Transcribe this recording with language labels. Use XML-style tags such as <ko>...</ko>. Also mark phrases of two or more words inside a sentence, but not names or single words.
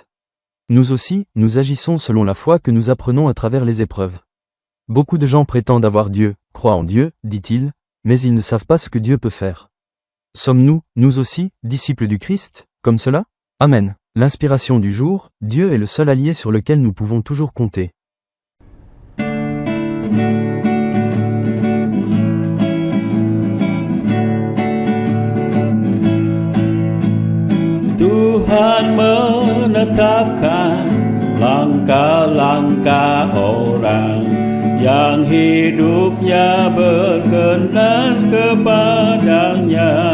<fr>Nous aussi, nous agissons selon la foi que nous apprenons à travers les épreuves. Beaucoup de gens prétendent avoir Dieu, croient en Dieu, dit-il, mais ils ne savent pas ce que Dieu peut faire. Sommes-nous, nous aussi, disciples du Christ, comme cela? Amen. L'inspiration du jour, Dieu est le seul allié sur lequel nous pouvons toujours compter.</fr> <id>Tuhan menetapkan langkah-langkah orang yang hidupnya berkenan kepadanya.</id>